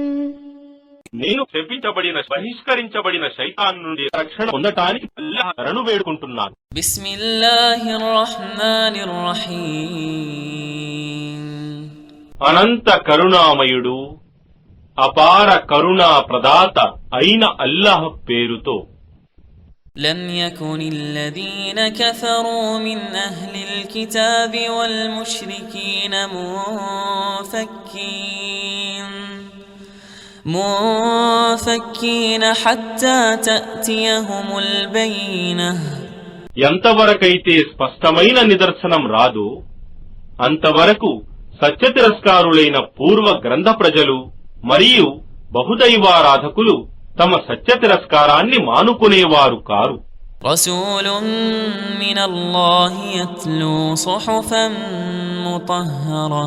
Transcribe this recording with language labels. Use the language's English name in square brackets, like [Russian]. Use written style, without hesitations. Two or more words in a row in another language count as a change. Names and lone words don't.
[Telugu] నేను బహిష్కరించబడిన శైతాన్ నుండి రక్షణ పొందటానికి అల్లాహ్ శరణు వేడుకుంటున్నాను. [Arabic] بسم الله الرحمن الرحيم. [Telugu] అనంత కరుణామయుడు అపార కరుణా ప్రదాత అయిన అల్లాహ్ పేరుతో. [Arabic] لم يكن الذين كفروا من أهل الكتاب والمشركين منفكين حتى تأتيهم البينة. [Telugu] ఎంతవరకైతే స్పష్టమైన నిదర్శనం రాదో అంతవరకు సత్యతిరస్కారులైన పూర్వ గ్రంథ ప్రజలు మరియు బహుదైవారాధకులు తమ సత్యతిరస్కారాన్ని మానుకునేవారు కారు. [Arabic] رسول من الله يتلو صحفا مطهرة.